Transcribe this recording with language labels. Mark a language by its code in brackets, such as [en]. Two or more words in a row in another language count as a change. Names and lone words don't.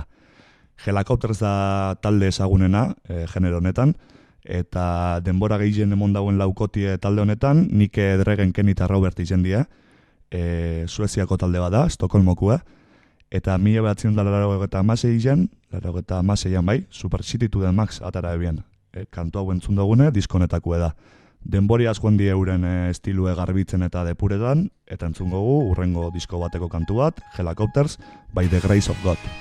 [eu] Helicopters da talde ezagunena, genero honetan, eta denbora gehien emon dauen laukotie talde honetan, Nik Dregen Kenny eta Robert izen dira, Sueziako talde bada, Estokolmokua, eta 1986an bai, Super City to the Max atara ebian. Kantu hau entzun dugune, diskonetako da. Denbori askoen die euren estilue garbitzen eta depuretan, eta entzun gogu urrengo disko bateko kantu bat, Helicopters by the Grace of God.